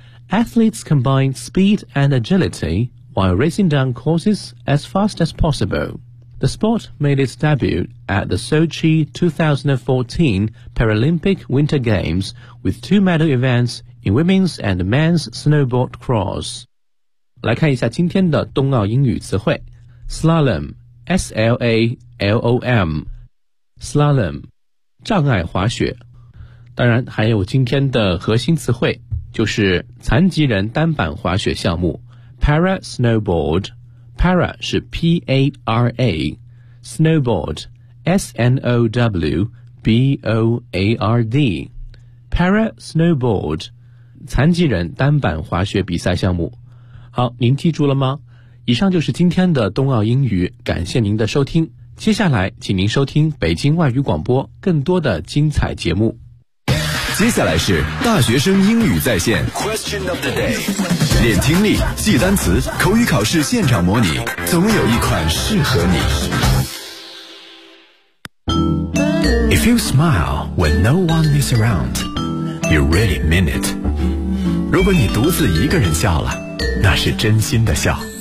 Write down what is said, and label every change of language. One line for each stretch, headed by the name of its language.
English: Athletes combine speed and agility while racing down courses as fast as possible. The sport made its debut at the Sochi 2014 Paralympic Winter Games with two medal events in women's and men's snowboard cross.
Chinese: 来看一下今天的冬奥英语词汇。
English: Slalom, S-L-A-L-O-M, Slalom,
Chinese: 障碍滑雪。当然还有今天的核心词汇。就是残疾人单板滑雪项目
English: Para Snowboard。
Chinese: Para 是 P-A-R-A， Snowboard S-N-O-W-B-O-A-R-D。
English: Para Snowboard，
Chinese: 残疾人单板滑雪比赛项目。好，您记住了吗？以上就是今天的冬奥英语，感谢您的收听，接下来请您收听北京外语广播更多的精彩节目。接下来是大学生英语在线
English: Question of the day，
Chinese: 练听力，记单词，口语考试现场模拟，总有一款适合你。
English: If you smile when no one is around, you really mean it.
Chinese: 如果你独自一个人笑了，那是真心的笑。